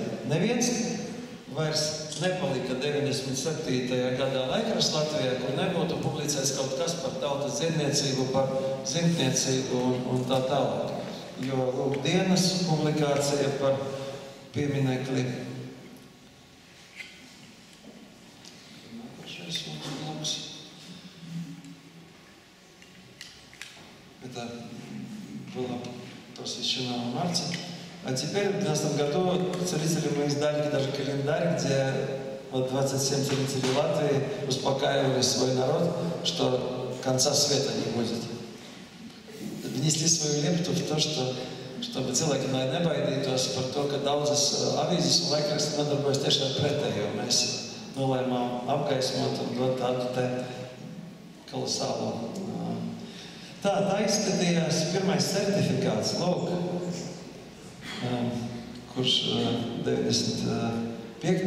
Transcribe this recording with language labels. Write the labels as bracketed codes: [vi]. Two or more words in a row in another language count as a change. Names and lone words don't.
[lv] Neviens vairs nepalika 97. gadā laikraksts Latvijā, kur nebūtu publicēts kaut kas par tautas dziedniecību, par zimtniecību un tā tālāk. Jo lūk, dienas publikācija par pieminekli. [ru] Это было посвящено Марте. А теперь в 2012 году целители мы издали даже календарь, где 27 целителей Латвии успокаивали свой народ, что конца света не будет. Внесли свою лепту в то, чтобы [lv] cilvēki nebaidītos par to, ka daudzas avīzes un laikraksti nodarbojas tieši ar pretējo. Mēs nolēmām apgaismot un dot tādu te kolosālu. Tā izskatījās pirmais certifikāts, lūk, kurš 95.